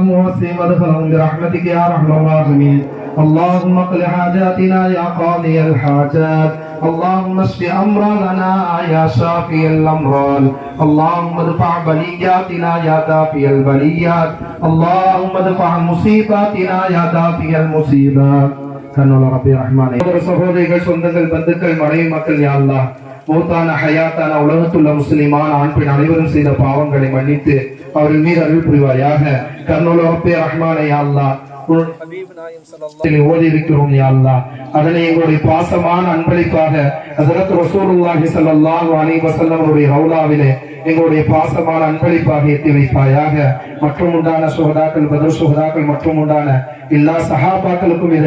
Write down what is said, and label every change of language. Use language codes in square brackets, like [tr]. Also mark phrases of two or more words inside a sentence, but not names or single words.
[ar] ووسع مدخلهم برحمتك يا أرحم الراحمين اللهم اقض حاجاتنا يا قاضي الحاجات اللهم اشف امراضنا يا شافي الامراض اللهم ادفع بلياتنا يا دافع البليات اللهم ادفع مصيباتنا يا دافع المصيبات [ta] கண்ணுள்ள ரப்பி ரஹ்மானே சகோதரிகள் சொந்தங்கள் பந்துக்கள் மனைவி மக்கள் [ar] يا الله [ta] மௌத்தான ஹயாத்தான உலகத்துள்ள முஸ்லிமான ஆண் பெண் அனைவரும் செய்த பாவங்களை மன்னித்து அவர்கள் மீது அருள் புரிவாயாக கண்ணுள்ள ரப்பி ரஹ்மானே [ar] يا الله [ta] ஓதி இருக்கிறோம் [ar] يا الله [ta] அதனை எங்களுடைய பாசமான அன்பளிப்பாக ஹஜ்ரத் [ar] رسول الله صلى الله عليه وسلم [ta] அவருடைய ரவுலாவிலே எங்களுடைய பாசமான அன்பளிப்பாக ஏற்றி வைப்பாயாக மற்றும் உண்டான சுஹதாக்கள் பத்ர் சுஹதாக்கள் மற்றும் உண்டான எல்லா சஹாபாக்களுக்கும் இதை